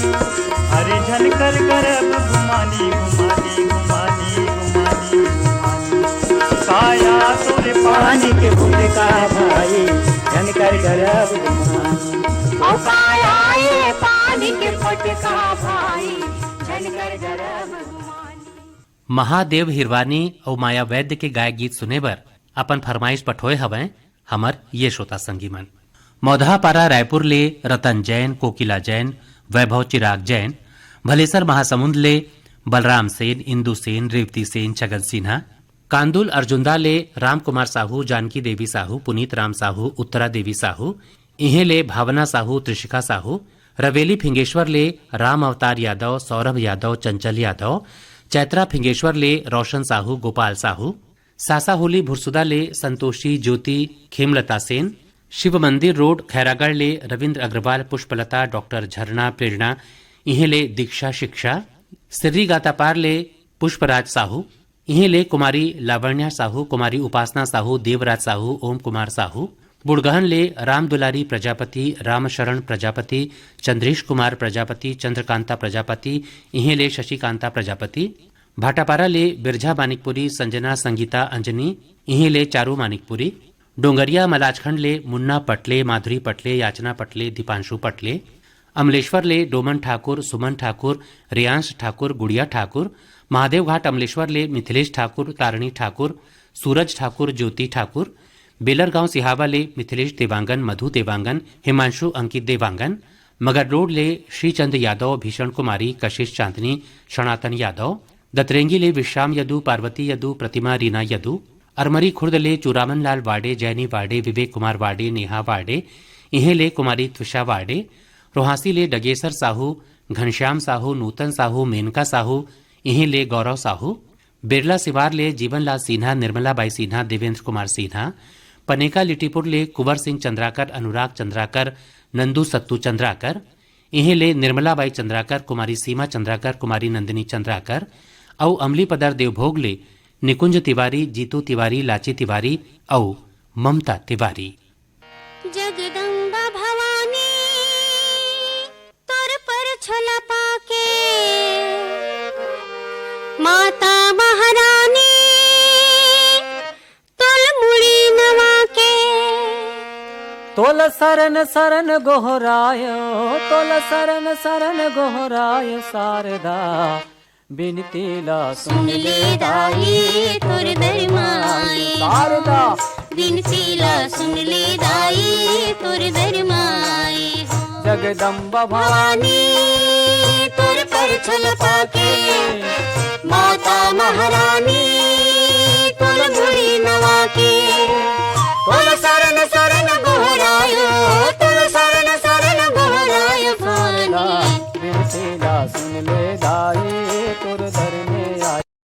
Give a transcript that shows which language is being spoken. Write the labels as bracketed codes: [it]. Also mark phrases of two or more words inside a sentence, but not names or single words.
[hne] अरे झनकर गरब गुमानी गुमानी गुमानी गुमानी गुमानी। काया तोरे पानी के फुटका भाई झनकर गरब गुमानी। ओ काया ये पानी के फुटका भाई झनकर गरब गुमानी। महादेव हिरवानी और माया वैद्य के गाय गीत सुने बर अपन फरमाइश पठोए हवै हमर ये श्रोता संगी मन। मौधापारा रायपुर ले रतन जैन, कोकिला जैन, वैभव चिराग जैन, भलेसर महासमुंद ले बलराम सेन, इंदु सेन, रेवती सेन, छगन सिन्हा, कांदुल अर्जुंदा ले राम कुमार साहू, जानकी देवी साहू, पुनीत राम साहू, उत्तरा देवी साहू, इहे ले भावना साहू, त्रिशिका साहू, रवेली फिंगेश्वर ले राम अवतार यादव, सौरभ यादव, चंचल यादव, चैत्रा फिंगेश्वर ले रोशन साहू, गोपाल साहू, सासा होली भुरसुदा ले संतोषी ज्योति, खेमलता सेन, शिव मंदिर रोड खैरागढ़ ले रविंद्र अग्रवाल, पुष्पलता, डॉक्टर झरना प्रेरणा, इहे ले दीक्षा शिक्षा, सिर्री गातापार ले पुष्पराज साहू, इहे ले कुमारी लावण्या साहू, कुमारी उपासना साहू, देवराज साहू, ओम कुमार साहू, बुड़गहन ले राम दुलारी प्रजापति, रामशरण प्रजापति, चंद्रेश कुमार प्रजापति, चंद्रकांता प्रजापति, इहे ले शशिकांता प्रजापति, भाटापारा ले बिरझा मानिकपुरी, संजना संगीता अंजनी, इहे ले चारू मानिकपुरी, डोंगरिया मलाजखंड ले मुन्ना पटले, माधुरी पटले, याचना पटले, दीपांशु पटले, अमलेश्वर ले डोमन ठाकुर, सुमन ठाकुर, रियांश ठाकुर, गुड़िया ठाकुर, महादेव घाट अमलेश्वर ले मिथिलेश ठाकुर, तारणी ठाकुर, सूरज ठाकुर, ज्योति ठाकुर, बेलरगांव सिहावा ले मिथिलेश देवांगन, मधु देवांगन, हिमांशु अंकित देवांगन, मगर रोड ले श्रीचंद यादव, भीषण कुमारी, कशिश चांदनी, सनातन यादव, दतरेंगी ले विश्राम यदु, पार्वती यदु, प्रतिमा रीना यदु, अरमरी खुर्द ले चूरामन लाल वाडे, जैनी वाडे, विवेक कुमार वाडे, नेहा वाडे, इहे ले कुमारी त्विषा वाडे, रोहासी ले डगेसर साहू, घनश्याम साहू, नूतन साहू, मेनका साहू, इहे ले गौरव साहू, बिरला सिवार ले जीवनलाल सिन्हा, निर्मला बाई सिन्हा, देवेंद्र कुमार सिन्हा, पनेका लिटीपुर ले कुंवर सिंह चंद्राकर, अनुराग चंद्राकर, नंदू सत्तू चंद्राकर, इहे ले निर्मला बाई चंद्राकर, कुमारी सीमा चंद्राकर, कुमारी नंदिनी चंद्राकर, औ अमली पदर देवभोग ले निकुंज तिवारी, जीतू तिवारी, लाची तिवारी औ ममता तिवारी। जगदम्बा भवानी तोर पर छोला पाके, माता महारानी तोल मुड़ी नवा के, तोल सरन सरन गोहरायो, तोल सरन सरन गोहरायो शारदा, बिनती ला सुन ले दाई तोर दरमाए, शारदा बिनती ला सुन ले दाई तोर दरमाए। जगदम्बा भवानी तोर पर छल पाके, माता महारानी तोल मुड़ी नवा के, तोल सरन सरन गोहरायो, तोल सरन सरन गोहरायो भवानी, बिनती ला सुन ले दाई तोर दर में आई।